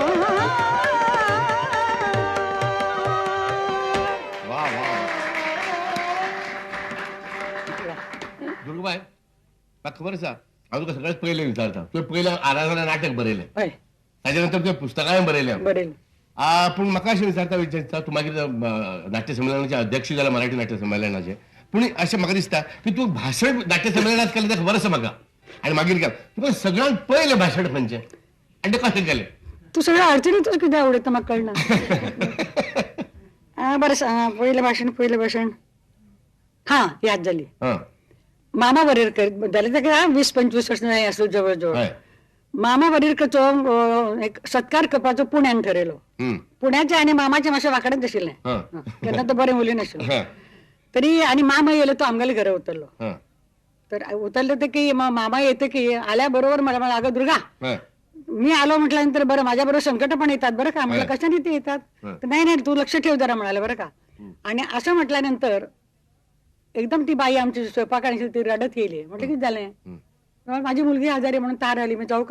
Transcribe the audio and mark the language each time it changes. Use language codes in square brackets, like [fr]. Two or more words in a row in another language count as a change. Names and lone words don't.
[kok] वा वा दुर्गाबाई म्हाका खबर आसा हांव तुका सगळ्यात पयलें विचारता तुवें पयलें आराधना नाटक बरयलें ताच्या नंतर तुवें पुस्तकांय बरयलें पूण म्हाका अशें विचारता तूं मागीर नाट्य संमेलनाचे अध्यक्ष जाला मराठी नाट्य संमेलनाचे पूण अशें म्हाका दिसता की तूं भाशण नाट्य संमेलनात केलें तें खबर आसा म्हाका आनी मागीर केलें तुका सगळ्यांत पयलें भाशण खंयचें आनी तें कशें केलें तू सगळं अडचणीतच किती आवडतं म्हाका कळना बरें सांग पयलें भाशण हा याद जाली मामा वरेरकर जालें ताका 20-25 वर्सां जाय आसलो जवळ जवळ मामा वरेरकरचो एक सत्कार करपाचो पुण्यान ठरयलो पुण्याचे आनी मामाचे मातशें वांकडेच आशिल्लें तेन्ना तो बरें उलयनाशिल्लो तरी आनी मामा येयलो तो आमगेल्या घरा उतरलो तर उतरलो [mr] तर की मामा येते की आल्या बरोबर मला अगं दुर्गा मी आलो म्हटल्यानंतर बरं माझ्या बरोबर संकट पण येतात बरं का म्हटलं कशाने ते येतात तर नाही तू लक्ष ठेव जरा म्हणाले बरं का आणि असं म्हटल्यानंतर एकदम ती बाई आमची स्वयंपाकाने ती रडत गेली म्हटलं किती झालंय माझी मुलगी आजारी म्हणून तार आली मी जाऊ का